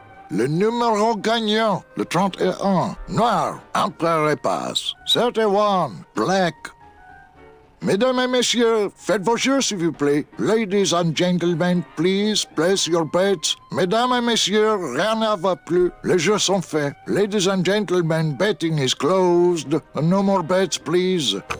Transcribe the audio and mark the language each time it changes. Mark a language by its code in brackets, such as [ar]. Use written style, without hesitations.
[fr] Le numéro gagnant, le 31, noir, entre les passes. [en] 31, black. [fr] Mesdames et messieurs, faites vos jeux s'il vous plaît. [en] Ladies and gentlemen, please place your bets. [fr] Mesdames et messieurs, rien ne va plus. Les jeux sont faits. [en] Ladies and gentlemen, betting is closed. No more bets, please.